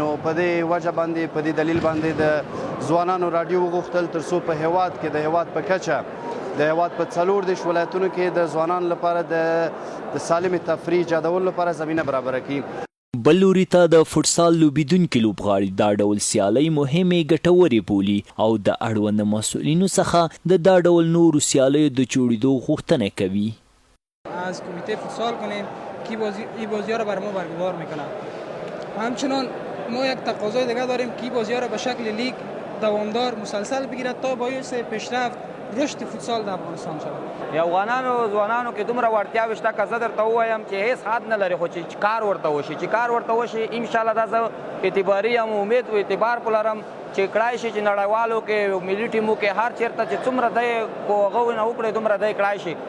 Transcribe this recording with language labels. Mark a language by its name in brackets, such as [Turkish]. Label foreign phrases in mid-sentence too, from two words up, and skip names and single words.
[Pashto] نو په دې وجه باندې، په دې دلیل باندې د ځوانانو راډیو وغوښتل تر څو په هیواد کې، د هیواد په کچه، د هیواد په څلور دېرش ولایتونو کې د ځوانانو لپاره د، د سالمې تفریح ایجادولو لپاره زمینه برابره کړي. بل لوري ته د فوټسال لوبیدونکي لوبغاړي دا ډول سیالۍ مهمې، ګټورې بولي او د اړوند مسؤلینو څخه د دا ډول نورو سیالیو د جوړېدو غوښتنه کوي. [Persian] از کمیته فوتسال کنیم که بازی، این بازی‌ها رو بر ما برگزار می‌کنه. همچنان ما یک تقاضای دیگه داریم که این بازی‌ها رو به شکل لیگ دوامدار مسلسل بگیرد تا باعث پیشرفت، رشد فوتسال در افغانستان شود. [Pashto] د افغانانو ځوانانو کې دومره وړتیاوې شته، که زه درته ووایم چې هیڅ حد نه لري، خو چې، چې کار ورته وشي، چې کار ورته وشي، انشاءالله دا زه اعتباري یم، امید و اعتبار په لرم چې کړای شي چې نړیوالو کې، ملي ټیمو کې، هر چیرته چې څومره دی کو هغه نه وکړي، دومره دی کړای شي.